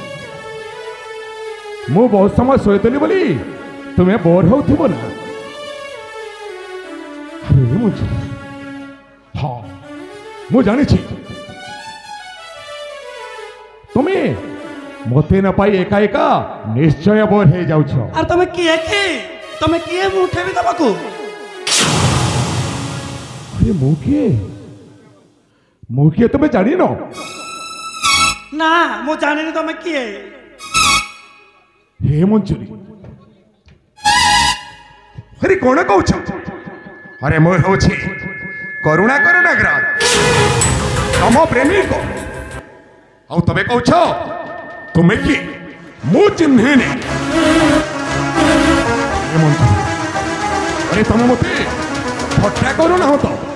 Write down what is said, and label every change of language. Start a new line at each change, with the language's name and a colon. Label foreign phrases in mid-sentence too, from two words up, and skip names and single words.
Odia: ମୁଁ ବହୁତ ସମୟ ଶୋଇଥିଲି ବୋଲି ତୁମେ ବୋର ହଉଥିବ ନା ହ୍ୟାଲୋ ଏ ମଞ୍ଜରୀ ହଁ ମୁଁ ଜାଣିଛି ତୁମେ ମତେ ନ ପାଇ ଏକା ଏକା ନିଶ୍ଚୟ ବୋର ହେଇଯାଉଛ ଆଉ ତୁମେ କିଏ କି ତୁମେ କିଏ ମୁଁ ଉଠେଇବି ତମକୁ ଆରେ ମୁଁ କିଏ ତୁମେ ଜାଣିନ ନା ମୁଁ ଜାଣିନି ତମେ କିଏ ହେ ମଞ୍ଜରୀ ଆରେ କଣ କହୁଛ ଆରେ ମୁଁ ହେଉଛି କରୁଣାକର ନାଗରାଜ ତମ ପ୍ରେମିକ ଆଉ ତମେ କହୁଛ ତୁମେ କିଏ ମୁଁ ଚିହ୍ନିନି ହେ ମଞ୍ଜରୀ ଆରେ ତମେ ମୋତେ ଥଟ୍ଟା କରୁନାହ ତ